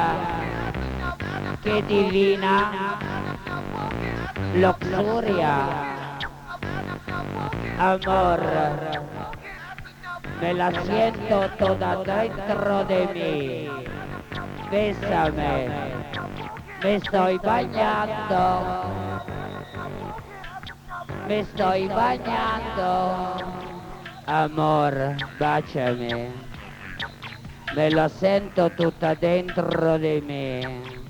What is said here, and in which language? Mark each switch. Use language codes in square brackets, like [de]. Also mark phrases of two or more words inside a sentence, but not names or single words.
[es] Qué divina luxuria, amor, me la siento toda dentro de mí. Bésame, me estoy bañando, amor, [it] baciami, me la sento tutta dentro di me.